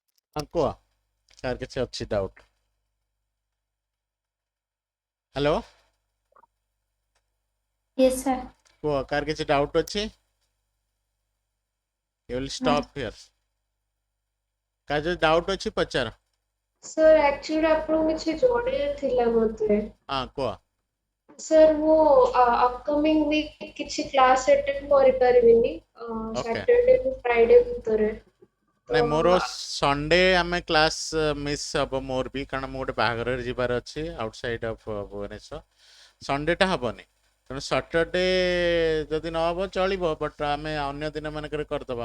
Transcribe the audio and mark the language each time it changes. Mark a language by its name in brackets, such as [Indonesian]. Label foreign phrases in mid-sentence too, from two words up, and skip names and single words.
[Odia] ହଁ କୁହ କାହାର କିଛି ଅଛି ଡାଉଟ୍? ହ୍ୟାଲୋ [English] Yes, sir. [Odia] କୁହ କାହାର କିଛି ଡାଉଟ୍ ଅଛି? [English] You will stop here. [Odia] କାହାର ଯଦି ଡାଉଟ୍ ଅଛି ପଚାର। [Hindi] सर एक्चुअली आपको [Odia] କିଛି ଜଣେଇବାର ଥିଲା ମୋତେ। ହଁ କୁହ। [Hindi] सर वो [English] upcoming week [Odia] କିଛି [English] class attend [Odia] କରିପାରିବିନି ଓକେ ସॅଟରଡେ ରୁ ଫ୍ରାଇଡେ ଭିତରେ। ନାଇଁ ତ ମୋର ସଣ୍ଡେ ଆମେ [English] class miss [Odia] ହବ ମୋର ବି, କାରଣ ମୁଁ ଗୋଟେ ବାହାଘରରେ ଯିବାର ଅଛି [English] outside of Bhubaneswar. [Odia] ସଣ୍ଡେଟା ହବନି, ତେଣୁ ସଟରଡେ ଯଦି ନ ହବ ଚଳିବ, ବଟ୍ ଆମେ ଅନ୍ୟ ଦିନ ମାନଙ୍କରେ କରିଦେବା।